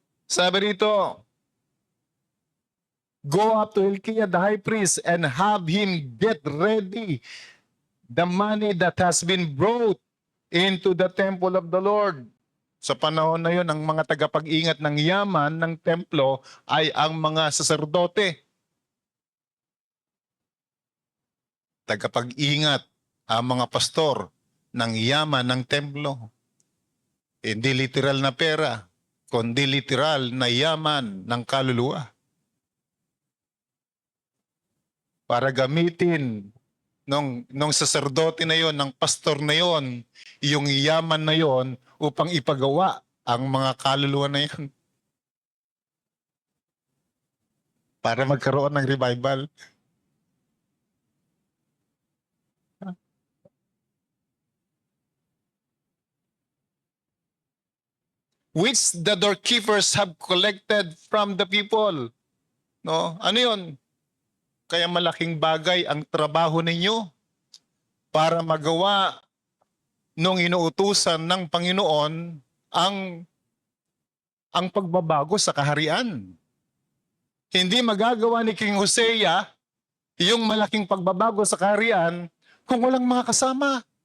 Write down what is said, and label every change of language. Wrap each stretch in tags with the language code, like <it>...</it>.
<tl>Sabi rito,</tl> <en>go up to Hilkiah, the high priest, and have him get ready the money that has been brought into the temple of the Lord.</en> <tl>Sa panahon na yun, ang mga tagapag-ingat ng yaman ng templo ay ang mga saserdote. Tagapag-ingat ang mga pastor ng yaman ng templo. Hindi literal na pera, kundi literal na yaman ng kaluluwa. Para gamitin nung saserdote na yon, ng pastor na yon, yung yaman na yon upang ipagawa ang mga kaluluwa na yon. Para magkaroon ng revival.</tl> <en>Which the doorkeepers have collected from the people.</en> <tl>No? Ano yun? Kaya malaking bagay ang trabaho ninyo para magawa nung inuutusan ng Panginoon ang pagbabago sa kaharian. Hindi magagawa ni King Hosea yung malaking pagbabago sa kaharian kung walang mga kasama.</tl>